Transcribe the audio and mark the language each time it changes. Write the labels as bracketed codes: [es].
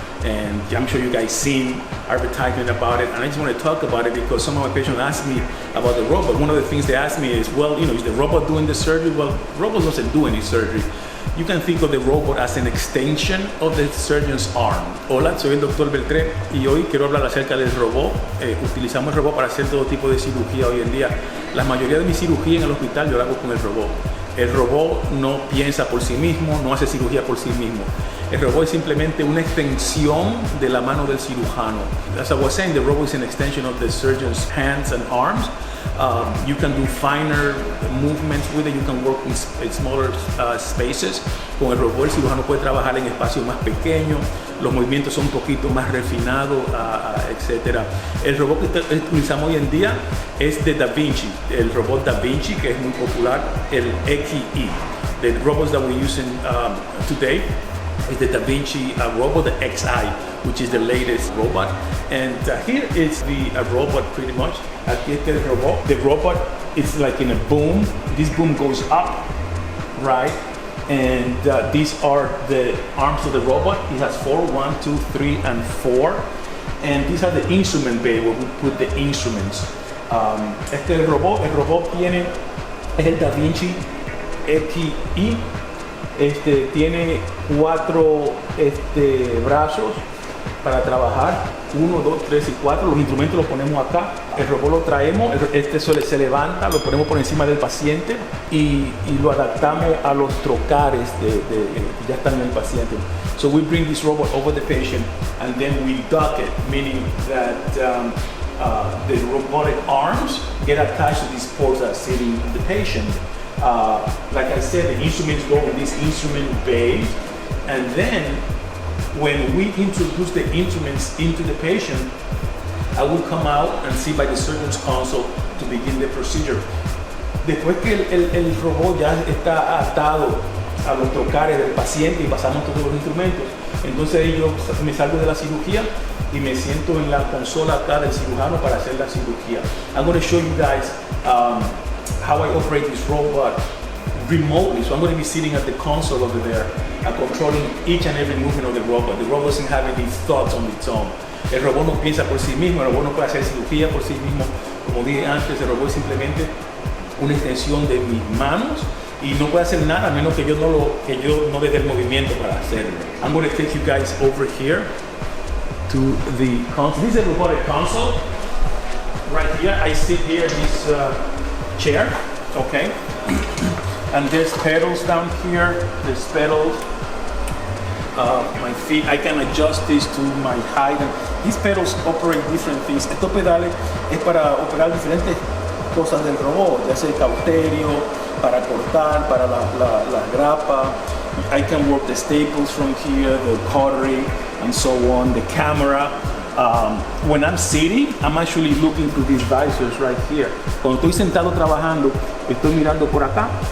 [en] And I'm sure you guys seen advertisement about it, and I just want to talk about it because some of my patients ask me about the robot. One of the things they ask me is, well, is the robot doing the surgery? Well, robot doesn't do any surgery. You can think of the robot as an extension of the surgeon's arm. [es] Hola, soy el Dr. Beltré y hoy quiero hablar acerca del robot. Utilizamos el robot para hacer todo tipo de cirugía hoy en día. La mayoría de mi cirugía en el hospital yo la hago con el robot. El robot no piensa por sí mismo, no hace cirugía por sí mismo. El robot es simplemente una extensión de la mano del cirujano. [en] As I was saying, the robot is an extension of the surgeon's hands and arms. You can do finer movements with it. You can work in smaller spaces. [es] Con el robot el cirujano puede trabajar en espacios más pequeños. Los movimientos son un poquito más refinados, etc. El robot que utilizamos hoy en día es de Da Vinci. El robot Da Vinci, que es muy popular, el XE. [en] The robots that we're using today is the Da Vinci robot, the XI, which is the latest robot. And here is the robot pretty much. [es] Aquí está el robot. [en] The robot is like in a boom. This boom goes up, right? And these are the arms of the robot. It has 4, 1, 2, 3, and 4. And these are the instrument bay where we put the instruments. [es] El robot tiene, es el Da Vinci XI. Tiene 4 brazos para trabajar, 1, 2, 3 y 4. Los instrumentos los ponemos acá, el robot lo traemos, se levanta, lo ponemos por encima del paciente y lo adaptamos a los trocares que ya están en el paciente. [en] So we bring this robot over the patient and then we dock it, meaning that the robotic arms get attached to these ports that are sitting in the patient. Like I said, the instruments go in this instrument bay, and then when we introduce the instruments into the patient, I will come out and see by the surgeon's console to begin the procedure. [es] Después que el robot ya está atado a los trocares del paciente y pasamos todos los instrumentos, entonces yo me salgo de la cirugía y me siento en la consola acá del cirujano para hacer la cirugía. [en] I'm going to show you guys how I operate this robot remotely. So I'm going to be sitting at the console over there, controlling each and every movement of the robot. The robot doesn't have any thoughts on its own. [es] El robot no piensa por sí mismo, el robot no puede hacer cirugía por sí mismo. Como dije antes, el robot es simplemente una extensión de mis manos y no puede hacer nada a menos que yo no le dé el movimiento para hacerlo. [en] I'm going to take you guys over here to the console. This is a robotic console. Right here, I sit here in this chair, okay? And there's pedals down here. There's pedals. My feet, I can adjust this to my height. And these pedals operate different things. [es] Estos pedales es para operar diferentes cosas del robot, ya sea el cauterio, para cortar, para la grapa. [en] I can work the staples from here, the cautery, and so on, the camera. When I'm sitting, I'm actually looking through these visors right here. [es] Cuando estoy sentado trabajando, estoy mirando por acá.